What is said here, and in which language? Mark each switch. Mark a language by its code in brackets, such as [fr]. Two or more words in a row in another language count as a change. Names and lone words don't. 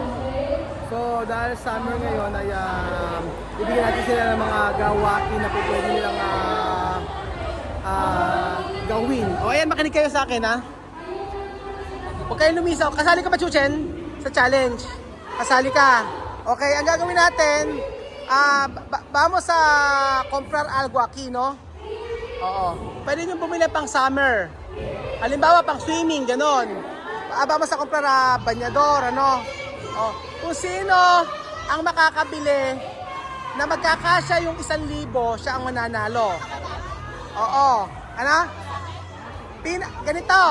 [tl] So, dahil summer ngayon ay bibigyan natin sila ng mga gawain na pwede nilang gawin. O ayan, makinig kayo sa akin, ha? Huwag kayong lumisaw. Kasali ka ba, Chuchen? Sa challenge? Kasali ka. Okay, ang gagawin natin, [es] vamos sa comprar algo aquí, no? [tl] Oo. Pwede nyo bumili pang summer. Halimbawa, pang swimming, ganon. [es] Vamos sa comprar banyador, [tl] ano? O, kung sino ang makakabili na magkakasya yung 1,000, siya ang mananalo. Oo. Ano? Ganito.